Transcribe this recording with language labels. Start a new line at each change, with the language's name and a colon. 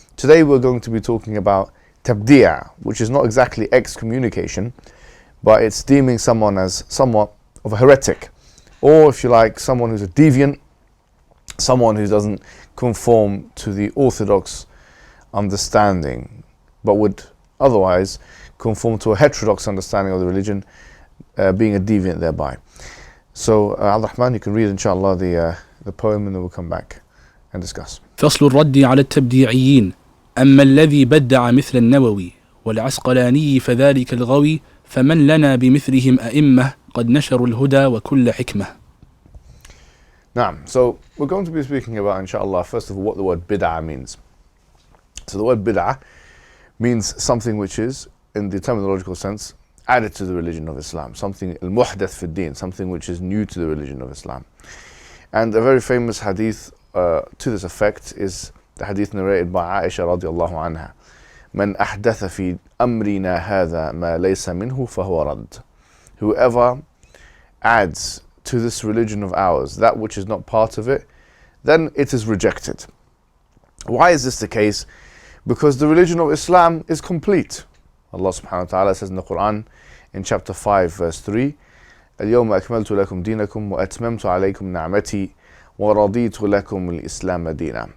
English: Today we're going to be talking about Tabdee, which is not exactly excommunication, but it's deeming someone as somewhat of a heretic, or if you like, someone who's a deviant, someone who doesn't conform to the orthodox understanding, but would otherwise conform to a heterodox understanding of the religion, being a deviant thereby. So, Abdurrahman, you can read, inshallah, the poem, and then we'll come back and discuss.
Arabic: فصل الرد على التبديعيين. أما الذي بدع مثل النووي والعسقلاني فذلك الغوي فمن لنا بمثلهم أئمة قد نشروا الهدى وكل حكمة. Naam.
English: So we're going to be speaking about, inshallah, first of all, what the word bid'ah means. So the word bid'ah means something which is, in the terminological sense, added to the religion of Islam, something al-muhdath fi din, something which is new to the religion of Islam. And a very famous hadith to this effect is the hadith narrated by Aisha radiallahu anha.
Arabic: من أحدث في أمرنا هذا ما ليس منه فهو رد.
English: Whoever adds to this religion of ours that which is not part of it, then it is rejected. Why is this the case? Because the religion of Islam is complete. Allah subhanahu wa ta'ala says in the Quran in chapter 5 verse 3,
Arabic: اليوم أكملت لكم دينكم وأتممت عليكم نعمتي ورضيت لكم الإسلام دينا.